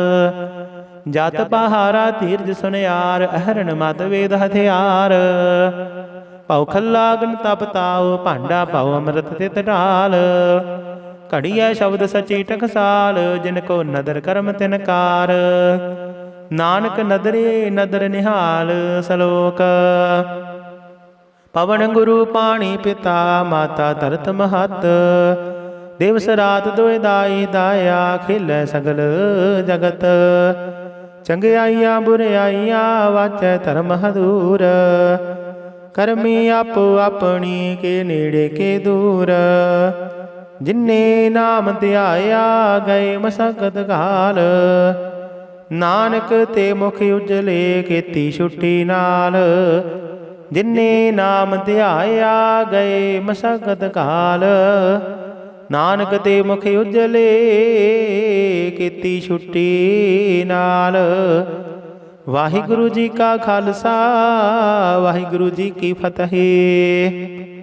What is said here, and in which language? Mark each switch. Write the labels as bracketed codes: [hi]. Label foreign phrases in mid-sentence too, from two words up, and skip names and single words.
[pa] ਜਤ ਪਹਾਰਾ ਧੀਰਜ ਸੁਨਿਆਰ, ਅਹਰਣ ਮਤ ਵੇਦ ਹਥਿਆਰ। ਪਾਓ ਖੱਲਾ ਅਗਨ ਤਪ ਤਾਓ, ਭਾਂਡਾ ਪਾਓ ਅੰਮ੍ਰਿਤ ਤਿਤ ਢਾਲ। ਘੜਿਆ ਸ਼ਬਦ ਸਚੀ ਟਕਸਾਲ, ਜਿਨਕੋ ਨਦਰ ਕਰਮ ਤਿਨਕਾਰ। ਨਾਨਕ ਨਦਰੇ ਨਦਰ ਨਿਹਾਲ ਸਲੋਕ। ਪਵਨ ਗੁਰੂ ਪਾਣੀ ਪਿਤਾ, ਮਾਤਾ ਧਰਤ ਮਹਤ। ਦਿਵਸ ਰਾਤ ਦੋਏ ਦਾਈ ਦਾਇਆ, ਖੇਲੈ ਸਗਲ ਜਗਤ। ਚੰਗਿਆਈਆ ਬੁਰਾਈਆ, ਵਾਚੈ ਧਰਮ ਹਦੂਰ। ਕਰਮੀ ਆਪੋ ਅਪਨੀ, ਕੇ ਨੇੜੇ ਕੇ ਦੂਰ। ਜਿੰਨੇ ਨਾਮ ਧਿਆਇਆ, ਗਏ ਮਸਕਤ ਘਾਲ। ਨਾਨਕ ਤੇ ਮੁਖ ਉਜਲੇ, ਕੇਤੀ ਛੁੱਟੀ ਨਾਲ। ਜਿੰਨੇ ਨਾਮ ਧਿਆਇਆ, ਗਏ ਮਸਕਤ ਘਾਲ। ਨਾਨਕ ਤੇ ਮੁਖ ਉਜਲੇ, ਕੇਤੀ ਛੁੱਟੀ ਨਾਲ। ਵਾਹਿਗੁਰੂ ਜੀ ਕਾ ਖਾਲਸਾ, ਵਾਹਿਗੁਰੂ ਜੀ ਕੀ ਫਤਿਹ।